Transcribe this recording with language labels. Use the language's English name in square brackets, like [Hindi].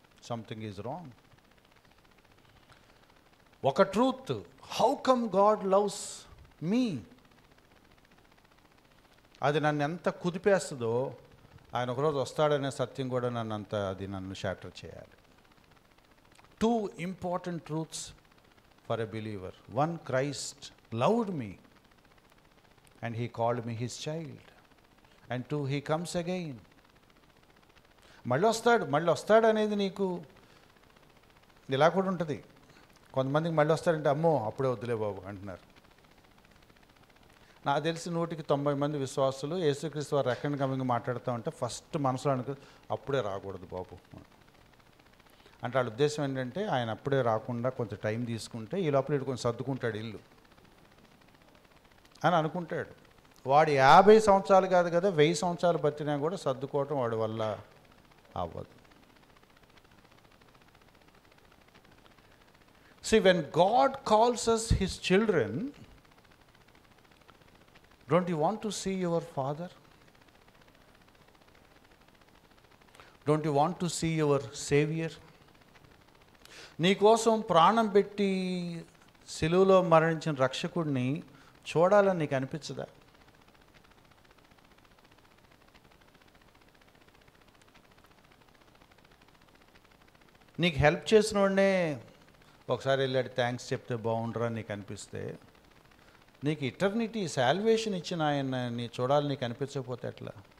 [English] Something is wrong. [Telugu] ఒక truth, how come God loves మీ, అది నన్ను ఎంత కుదిపేస్తుందో ఆయన ఒకరోజు వస్తాడనే సత్యం కూడా నన్ను షాటర్ చేయాలి. [English] 2 important truths for a believer. 1, Christ loved me and he called me his child. [Telugu] And 2, he comes again. మళ్ళీ వస్తాడు అనేది నీకు ఇలా కూడా ఉంటుంది. కొంతమందికి మళ్ళీ వస్తాడంటే అమ్మో అప్పుడే వద్దులే బాబు అంటున్నారు. నాకు తెలిసి 100-90 మంది విశ్వాసులు యేసుక్రీస్తు వారు సెకండ్ కమింగ్ మాట్లాడుతూ ఉంటే ఫస్ట్ మనసులో అప్పుడే రాకూడదు బాబు అంటే వాళ్ళ ఉద్దేశం ఏంటంటే ఆయన అప్పుడే రాకుండా కొంచెం టైం తీసుకుంటే ఈ లోపల కొంచెం సర్దుకుంటాడు ఇల్లు అని అనుకుంటాడు. వాడు 50 సంవత్సరాలు కాదు కదా, 1000 సంవత్సరాలు బతికినా కూడా సర్దుకోవటం వాడి వల్ల అవ్వదు. [English] See, when God calls us his children, don't you want to see your father? Don't you want to see your savior? [Telugu] నీ కోసం ప్రాణం పెట్టి సిలువలో మరణించిన రక్షకుడిని చూడాలని నీకు అనిపించదా? నీకు హెల్ప్ చేసిన వాడినే ఒకసారి వెళ్ళాడు థ్యాంక్స్ చెప్తే బాగుండరా నీకు అనిపిస్తే, నీకు ఇటర్నిటీ సాల్వేషన్ ఇచ్చిన ఆయన్ని చూడాలని నీకు అనిపించకపోతే ఎట్లా?